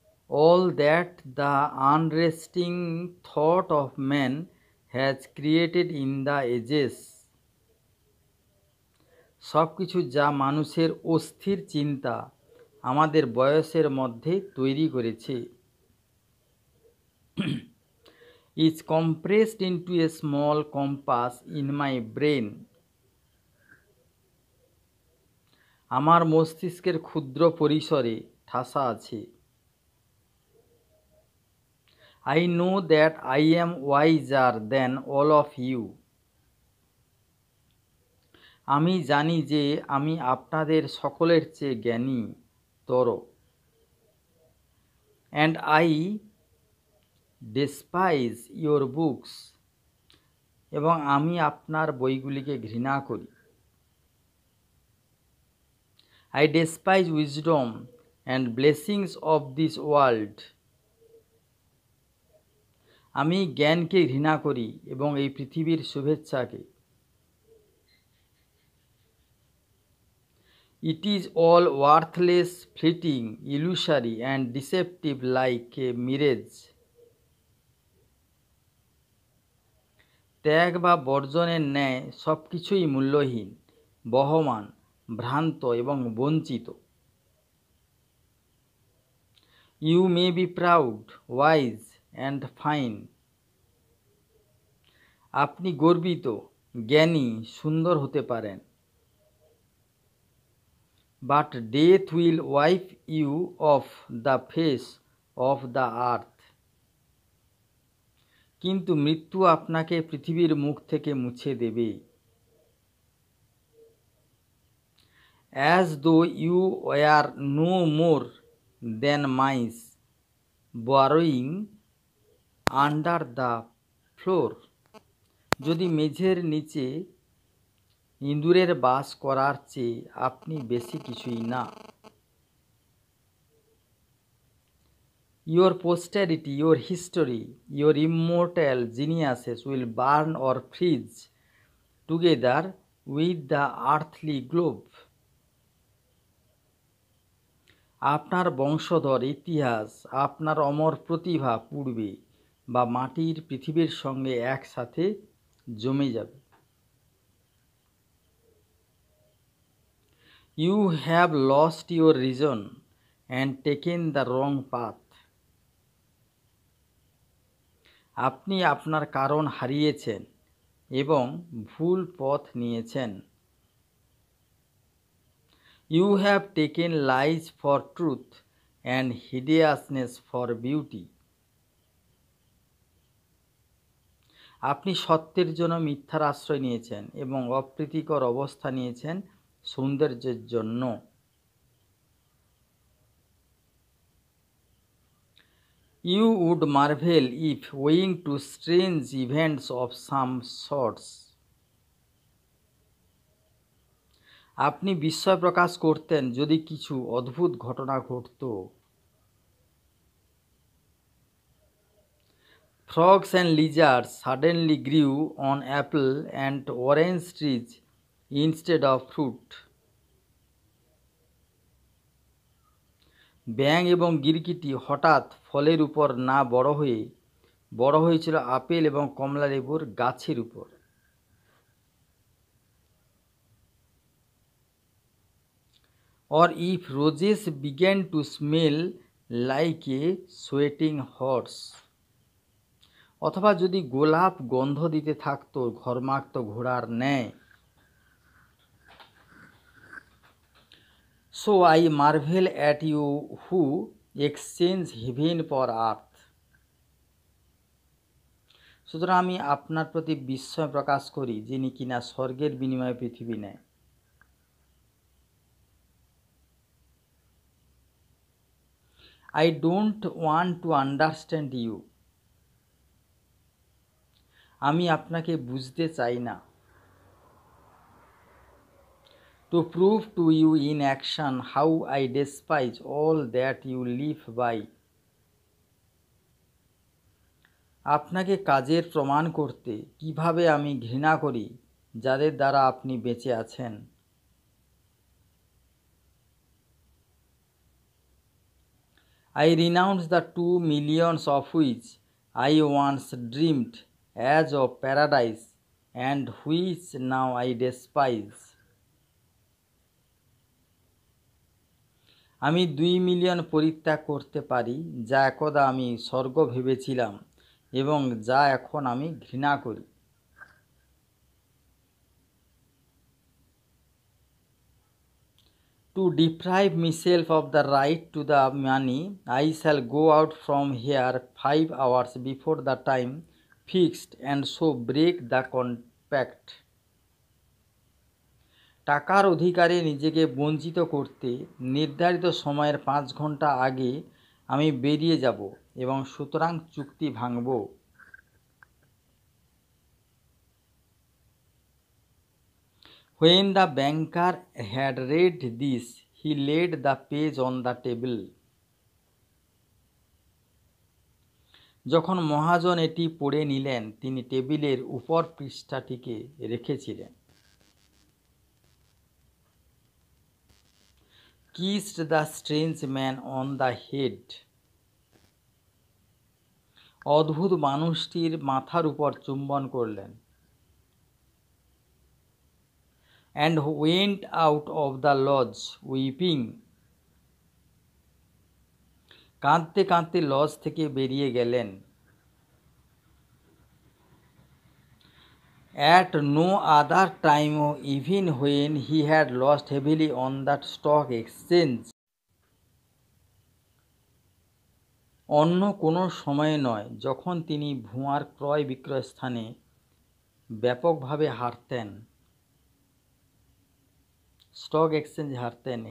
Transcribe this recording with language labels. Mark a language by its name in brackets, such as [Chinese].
[English] All that the unresting thought of man has created in the ages. [Bangla] সব কিছু যা মানুষের অস্থির চিন্তা আমাদের বয়সের মধ্যে তৈরি করেছে, [English] is compressed into a small compass in my brain. [Bangla] আমার মস্তিষ্কের ক্ষুদ্র পরিসরে ঠাসা আছে। [English] I know that I am wiser than all of you. [Bangla] আমি জানি যে আমি আপনাদের সকলের চেয়ে জ্ঞানী তর। [English] And I despise your books. [Bangla] এবং আমি আপনার বইগুলিকে ঘৃণা করি। [English] I despise wisdom and blessings of this world. [Bangla] আমি জ্ঞানকে ঘৃণা করি এবং এই পৃথিবীর শুভেচ্ছাকে। [English] It is all worthless, fleeting, illusory and deceptive like a mirage. [Bangla] ত্যাগ বা বর্জনের ন্যায় সব কিছুই মূল্যহীন, বহমান, ভ্রান্ত এবং বঞ্চিত। [English] You may be proud, wise and fine. [Bangla] আপনি গর্বিত, জ্ঞানী, সুন্দর হতে পারেন। [English] But death will wipe you off the face of the earth. [Bangla] কিন্তু মৃত্যু আপনাকে পৃথিবীর মুখ থেকে মুছে দেবে। [English] As though you were no more than mice burrowing under the floor. [Bangla] যদি মেঝের নিচে ইঁদুরের বাস করার চেয়ে আপনি বেশি কিছুই না। [English] Your posterity, your history, your immortal geniuses will burn or freeze together with the earthly globe. [Bangla] আপনার বংশধর ইতিহাস, আপনার অমর প্রতিভা পূর্বে বা মাটির পৃথিবীর সঙ্গে একসাথে জমে যাবে। [English] You have lost your reason and taken the wrong path. [Bangla] আপনি আপনার কারণ হারিয়েছেন এবং ভুল পথ নিয়েছেন। [English] You have taken lies for truth and hideousness for beauty. [Bangla] আপনি সত্যের জন্য মিথ্যার আশ্রয় নিয়েছেন এবং অপ্রীতিকর অবস্থা নিয়েছেন সৌন্দর্যের জন্য। [English] You would marvel if, owing to strange events of some sorts, [Bangla] আপনি বিস্ময় প্রকাশ করতেন যদি কিছু অদ্ভুত ঘটনা ঘটত। [English] Frogs and lizards suddenly grew on apple and orange trees instead of fruit. [Bangla] ব্যাঙ এবং গিরগিটি হঠাৎ ফলের উপর না বড় হয়েছিল আপেল এবং কমলা লেবুর গাছের উপর। [English] Or if roses began to smell like a sweating horse. [Bangla] অথবা যদি গোলাপ গন্ধ দিতে থাকতো ঘর্মাক্ত ঘোড়ার ন্যায়। [English] So I marvel at you who exchange heaven for earth. [Bangla] সুতরাং আমি আপনার প্রতি বিস্ময় প্রকাশ করি যিনি কিনা স্বর্গের বিনিময়ে পৃথিবী নেয়। [English] I don't want to understand you. [Bangla] আমি আপনাকে বুঝতে চাই না। [English] To prove to you in action how I despise all that you live by. [Bangla] আপনাকে কাজের প্রমাণ করতে কিভাবে আমি ঘৃণা করি যাদের দ্বারা আপনি বেঁচে আছেন। [English] I renounce the 2 millions of which I once dreamed as of paradise and which now I despise. [Bangla] আমি 2 মিলিয়ন পরিত্যাগ করতে পারি যা একদা আমি স্বর্গ ভেবেছিলাম এবং যা এখন আমি ঘৃণা করি। [English] To deprive myself of the right to the money, I shall go out from here 5 hours before the time fixed and so break the compact. [Bangla] টাকার অধিকারে নিজেকে বঞ্চিত করতে নির্ধারিত সময়ের 5 ঘন্টা আগে আমি বেরিয়ে যাব এবং সুতরাং চুক্তি ভাঙব। [English] When the banker had read this, he laid the page on the table. [Bangla] যখন মহাজন এটি পড়ে নিলেন তিনি টেবিলের উপর পৃষ্ঠাটিকে রেখেছিলেন। [English] Kissed the strange man on the head. [Bangla] অদ্ভুত মানুষটির মাথার উপর চুম্বন করলেন। [English] And went out of the lodge weeping. [Bangla] কাঁদতে কাঁদতে লজ থেকে বেরিয়ে গেলেন। [English] At no other time, even when he had lost heavily on that stock exchange. [Bangla] অন্য কোনো সময়ে নয় যখন তিনি ভুয়ার ক্রয় বিক্রয় স্থানে ব্যাপকভাবে হারতেন, স্টক এক্সচেঞ্জে হারতেন।